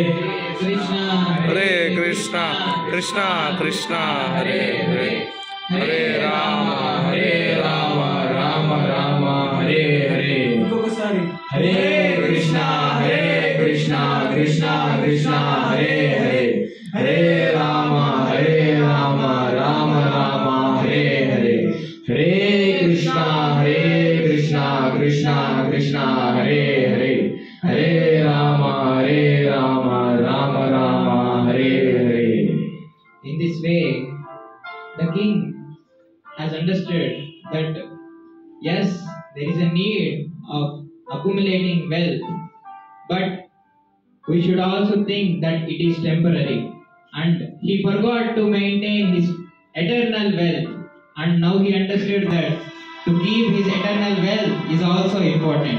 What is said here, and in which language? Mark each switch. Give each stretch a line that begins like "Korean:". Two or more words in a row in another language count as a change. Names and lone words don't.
Sanskrit: కృష్ణ హరే కృష్ణ కృష్ణ కృష్ణ హరే హరే హరే రామ రామ రామ హరే హరే.
Telugu: ఇంకొకసారి
Sanskrit: హరే కృష్ణ కృష్ణ కృష్ణ హరే హరే హరే రామ రామ రామ హరే హరే హరే కృష్ణ కృష్ణ కృష్ణ హరే హరే హరే రామ రామ రామ హరే హరే.
English: In this way, the king has understood that yes, there is a need of accumulating wealth, but we should also think that it is temporary. And he forgot to maintain his eternal wealth, and now he understood that to keep his eternal wealth is also important.